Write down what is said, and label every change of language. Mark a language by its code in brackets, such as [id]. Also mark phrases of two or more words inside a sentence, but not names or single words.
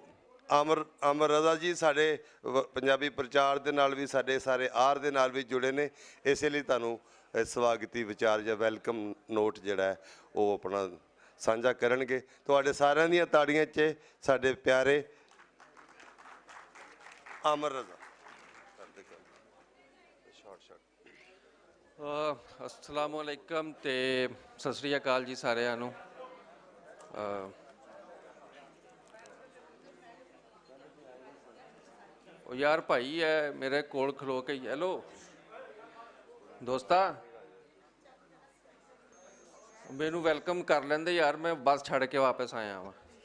[pa] ਅਮਰ ਰਜ਼ਾ ਜੀ ਸਾਡੇ ਪੰਜਾਬੀ ਪ੍ਰਚਾਰ ਦੇ ਨਾਲ ਵੀ, ਸਾਡੇ ਸਾਰੇ ਆਰ ਦੇ ਨਾਲ ਵੀ ਜੁੜੇ ਨੇ, ਇਸੇ ਲਈ ਤੁਹਾਨੂੰ ਸਵਾਗਤੀ ਵਿਚਾਰ ਜਾਂ [en] welcome note [pa] ਜਿਹੜਾ ਹੈ ਉਹ ਆਪਣਾ ਸਾਂਝਾ ਕਰਨਗੇ। ਤੁਹਾਡੇ ਸਾਰਿਆਂ ਦੀਆਂ ਤਾੜੀਆਂ 'ਚ ਸਾਡੇ ਪਿਆਰੇ ਅਮਰ ਰਜ਼ਾ। [ar] السلام علیکم [pa] ਤੇ ਸਤ ਸ੍ਰੀ ਅਕਾਲ ਜੀ ਸਾਰਿਆਂ ਨੂੰ। ਉਹ ਯਾਰ ਭਾਈ ਹੈ ਮੇਰੇ ਕੋਲ ਖਲੋ ਕੇ, ਹੈਲੋ ਦੋਸਤਾ, ਮੈਨੂੰ ਵੈਲਕਮ ਕਰ ਲੈਂਦੇ ਯਾਰ, ਮੈਂ ਬੱਸ ਛੱਡ ਕੇ ਵਾਪਸ ਆਇਆ ਵਾਂ।